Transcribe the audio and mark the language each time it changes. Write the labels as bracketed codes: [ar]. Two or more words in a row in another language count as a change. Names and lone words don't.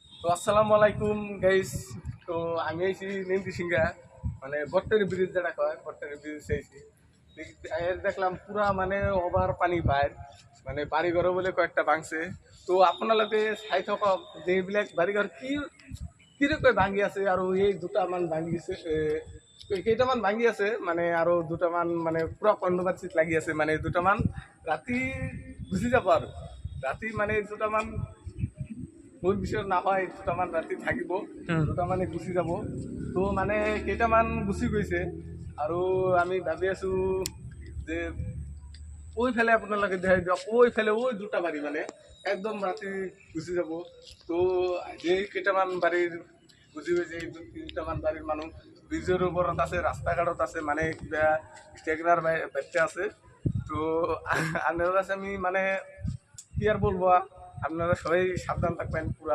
[bn] তো আসসালামু আলাইকুম গাইস। তো আমি আইছি নিমতি সিংহা, মানে বট্টারি ব্রিজ যেটা কয় বট্টারি ব্রিজ আইছি। দেখলাম পুরা মানে ওভার পানি বাইর, মানে বাড়িঘর বলে কয়েকটা ভাঙছে। [as] তো আপনালোকে চাই থাকক যে এইবিলাক বাড়িঘর কিরকম ভাঙি আছে আৰু এই দুটামান ভাঙি গেছে, কেইটামান ভাঙি আছে মানে আৰু দুটামান মানে পুৰা কণ্ডবাচিত লাগি আছে, মানে দুটামান ৰাতি গুচি যাব আৰু ৰাতি মানে দুটামান মোৰ বিষয় নহয়, দুটামান ৰাতি থাকিব, দুটামানে গুচি যাব। তো মানে কেইটামান গুচি গৈছে আৰু আমি ভাবি আছোঁ যে ওইফালে আপোনালোকে দেখাই দিয়ক, ওইফালে ওই দুটা বাড়ি মানে একদম ৰাতি গুচি যাব। তো যে কেইটামান বাড়িৰ গুচি গৈছে, এই কেইটামান বাড়ির মানুহ ব্রিজের ওপৰত আছে, রাস্তাঘাটত আছে, মানে কিবা স্টেগনার বাচ্চা আছে। [bn] তো আপনার কাছে আমি মানে কি আর বলবো, আপনারা সবাই সাবধান থাকবেন পুরা।